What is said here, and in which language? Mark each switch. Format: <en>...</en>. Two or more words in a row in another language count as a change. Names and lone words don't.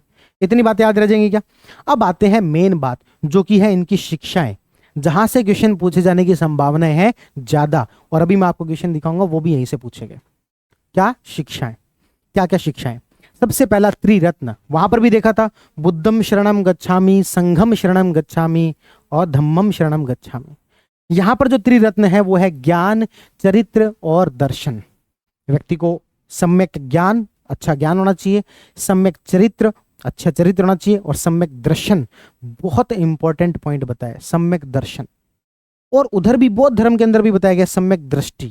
<hi>इतनी बातें याद रह जाएंगी क्या? अब आते हैं मेन बात, जो कि है इनकी शिक्षाएं, जहां से क्वेश्चन पूछे जाने की संभावनाएं है ज्यादा। और अभी मैं आपको क्वेश्चन दिखाऊंगा, वो भी यहीं से पूछेंगे। क्या शिक्षाएं? क्या क्या शिक्षाएं? सबसे पहला त्रिरत्न, वहां पर भी देखा था,</hi> <pi>बुद्धम शरणम गच्छामि, संघम शरणम गच्छामि और धम्मम शरणम गच्छामि।</pi> <hi>यहां पर जो त्रिरत्न है वो है ज्ञान, चरित्र और दर्शन। व्यक्ति को सम्यक ज्ञान, अच्छा ज्ञान होना चाहिए, सम्यक चरित्र, अच्छा चरित्र होना चाहिए, और सम्यक दर्शन। बहुत इंपॉर्टेंट पॉइंट बताया, सम्यक दर्शन। और उधर भी बौद्ध धर्म के अंदर भी बताया गया सम्यक दृष्टि।</hi>